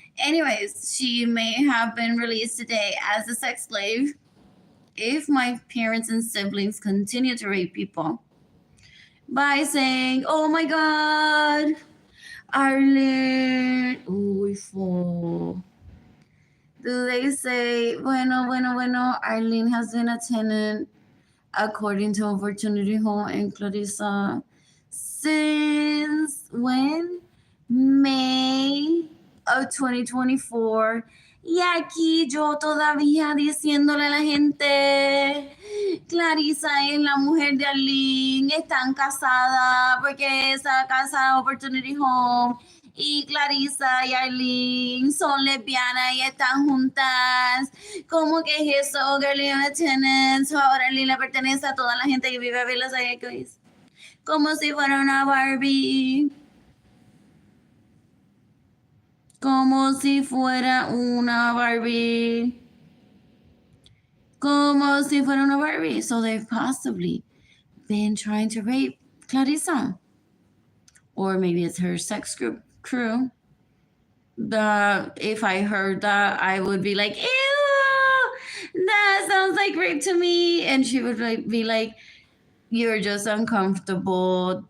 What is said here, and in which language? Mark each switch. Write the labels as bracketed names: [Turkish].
[English] Anyways, she may have been released today as a sex slave if my parents and siblings continue to rape people by saying, oh my God, Arlene, uy, fo. Do they say, [Spanish] bueno, bueno, bueno, [English] Arlene has been a tenant according to Opportunity Home and Clarissa since when? May of 2024. [Spanish] Y aquí yo todavía diciéndole a la gente, Clarissa es la mujer de Arlene, están casadas porque esa casa Opportunity Home y Clarissa y Arlene son lesbianas y están juntas. ¿Cómo que es eso? Girlie Tenants, ahora Arlene le pertenece a toda la gente que vive a Villas Aguas. Como si fuera una Barbie. Como si fuera una Barbie. Como si fuera una Barbie. [English] So they've possibly been trying to rape Clarissa. Or maybe it's her sex group crew. If I heard that, I would be like, ew, that sounds like rape to me. And she would be like, you're just uncomfortable.